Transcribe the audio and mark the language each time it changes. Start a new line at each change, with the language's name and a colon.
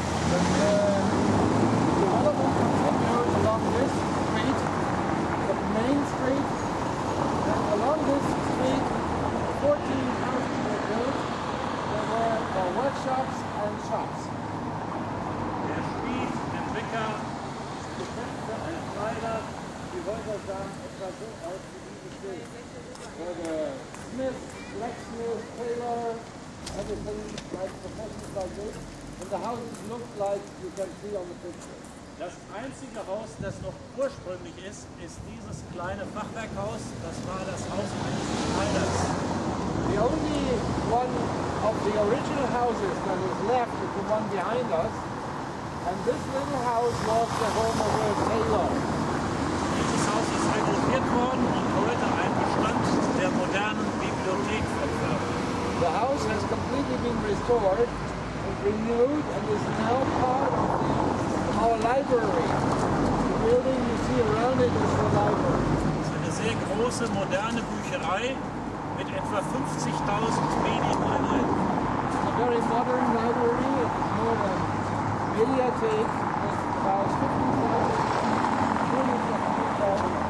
English: The development continued along this street, the main street, and along this street 14 houses were built. There were workshops and shops.
German: Der Schmied, der Bäcker, ein Schneider, die Häuser sahen etwa so aus wie dieses Bild.
English: There were smith, blacksmith, tailor, everything like professions like this. And the houses looked like you can see on the picture.
German: Das einzige Haus, das noch ursprünglich ist dieses kleine Fachwerkhaus. Das war das Haus eines Schneiders.
English: The only one of the original houses that is left is the one behind us. And this little house was the home of a tailor.
German: Dieses Haus ist renoviert worden und heute ein Bestand der modernen Bibliothek von Verl.
English: The house has completely been restored, renewed and is now part of our library. The building you see around it is the library.
German: Es ist eine sehr große, moderne Bücherei mit etwa 50.000 Medieneinheiten.
English: It's a very modern library. It is more than a mediathek with about 50,000 units of books.